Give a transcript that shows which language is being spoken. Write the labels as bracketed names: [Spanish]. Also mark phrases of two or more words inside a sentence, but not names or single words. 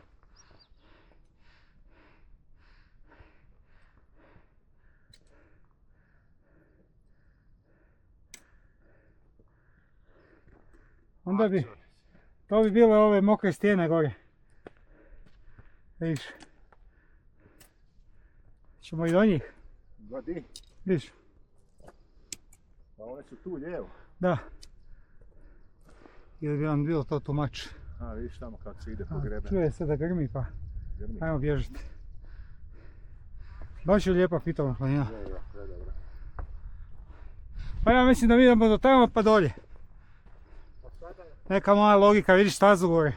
[Croatian] Onda bi, to bi bile ove mokre stijene gore. Vidiš. Ćemo i do njih. Godi. Vidiš. Pa one su tu lijevo. Da. Ili bi vam bilo to [English] too much. [Croatian] A vidiš tamo kako se ide po grebe. Čuje se da grmi pa. Grmi. Ajmo bježati. Baš je lijepa pitoma planina. Dobro. Pa ja mislim da mi idemo do tamo pa dolje. Neka moja logika, vidiš stazu gore.